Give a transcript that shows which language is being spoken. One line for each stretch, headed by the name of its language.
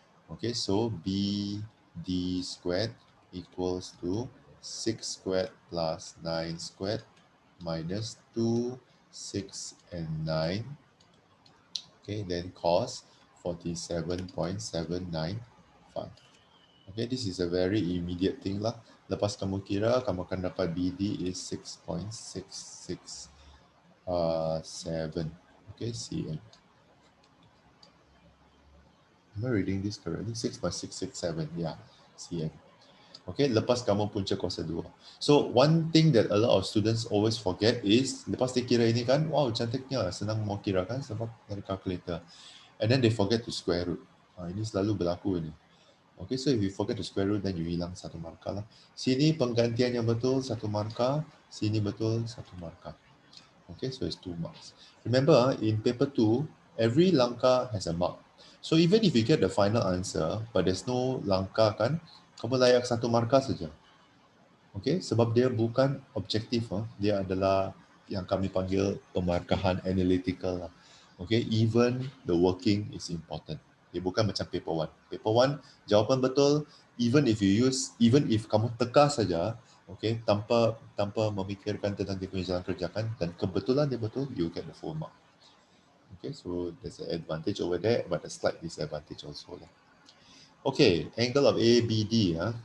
English: Okay, so BD squared equals to 6 squared plus 9 squared minus 2, 6 and 9. Okay, then cos 47.795. Okay, this is a very immediate thing lah.
Malay: Lepas kamu kira, kamu akan dapat BD is 6.667.
English: Okay, cm. Am I reading this correctly? 6.667, yeah, cm.
Malay: Okay, lepas kamu punca kuasa 2.
English: So, one thing that a lot of students always forget
Malay: is, lepas dia kira ini kan, wow, cantiknya, senang mau kira kan sebab dari calculator.
English: And then they forget to square root.
Malay: Ini selalu berlaku ini.
English: Okay, so if you forget to square root, then you
Malay: hilang 1 markah lah. Sini penggantian yang betul 1 markah, sini betul 1 markah.
English: Okay, so it's 2 marks. Remember, in paper 2, every langkah has a mark. So even if you get the final answer, but there's no langkah kan,
Malay: kamu layak 1 markah saja. Okay, sebab dia bukan objektif, dia adalah yang kami panggil pemarkahan analytical lah.
English: Okay, even the working is important.
Malay: Dia bukan macam paper 1. Paper 1, jawapan betul,
English: even if
Malay: kamu teka saja, okay, tanpa memikirkan tentang dia punya jalan kerjakan, dan kebetulan dia betul,
English: you get the full mark. Okay, so there's an advantage over there, but a slight disadvantage also lah. Okay, angle of ABD.